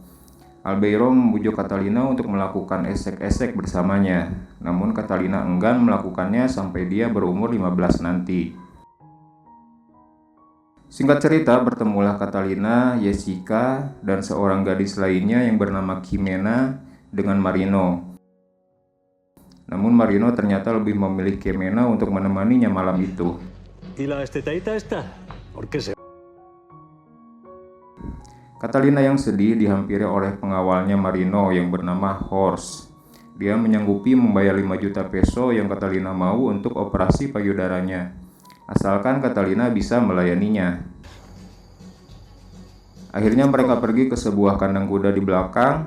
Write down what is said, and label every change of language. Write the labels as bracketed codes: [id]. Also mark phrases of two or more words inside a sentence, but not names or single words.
[id] Albeiro membujuk Catalina untuk melakukan esek-esek bersamanya, namun Catalina enggan melakukannya sampai dia berumur 15 nanti. Singkat cerita, bertemulah Catalina, Jessica, dan seorang gadis lainnya yang bernama Kimena dengan Marino. Namun Marino ternyata lebih memilih Ximena untuk menemaninya malam itu. [es] ¿Y la estetadita esta? ¿Por qué se...? [id] Catalina yang sedih dihampiri oleh pengawalnya Marino yang bernama Horst. Dia menyanggupi membayar 5 juta peso yang Catalina mau untuk operasi payudaranya, asalkan Catalina bisa melayaninya. Akhirnya mereka pergi ke sebuah kandang kuda di belakang.